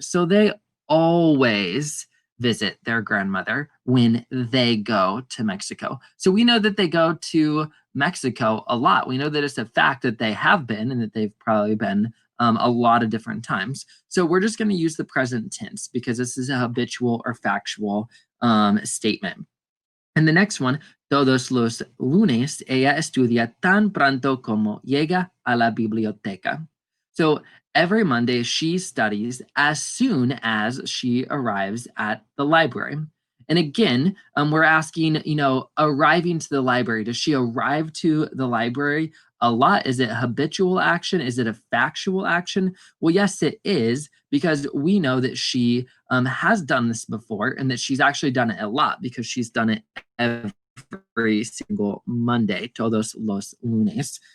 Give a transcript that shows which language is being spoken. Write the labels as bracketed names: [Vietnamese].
[English] So they always visit their grandmother when they go to Mexico. So we know that they go to Mexico a lot. We know that it's a fact that they have been and that they've probably been a lot of different times. So we're just going to use the present tense because this is a habitual or factual statement. And the next one, [Spanish] todos los lunes ella estudia tan pronto como llega a la biblioteca. [English] So every Monday she studies as soon as she arrives at the library. And again, we're asking, arriving to the library. Does she arrive to the library a lot? Is it a habitual action? Is it a factual action? Well, yes, it is, because we know that she has done this before and that she's actually done it a lot because she's done it every single Monday, [Spanish] todos los lunes.